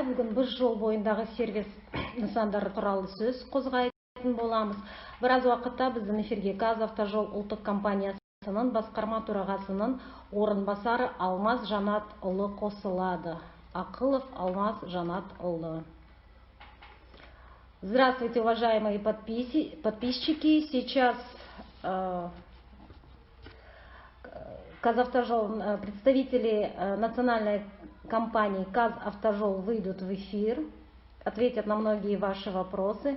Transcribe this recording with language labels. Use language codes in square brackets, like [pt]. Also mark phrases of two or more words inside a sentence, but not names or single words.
[kk] Бүгін біз жол бойындағы сервис нысандары туралы сөз қозғайтын боламыз. Біраз уақытта біздің эфирге Қазавтожол ұлттық компаниясының басқарма төрағасының орынбасары Алмаз Жанатұлы қосылады. Ақылов Алмаз Жанатұлы. [ru] Здравствуйте, уважаемые подписчики. Сейчас Казавтожол, представители национальной компании Казавтожол выйдут в эфир, ответят на многие ваши вопросы.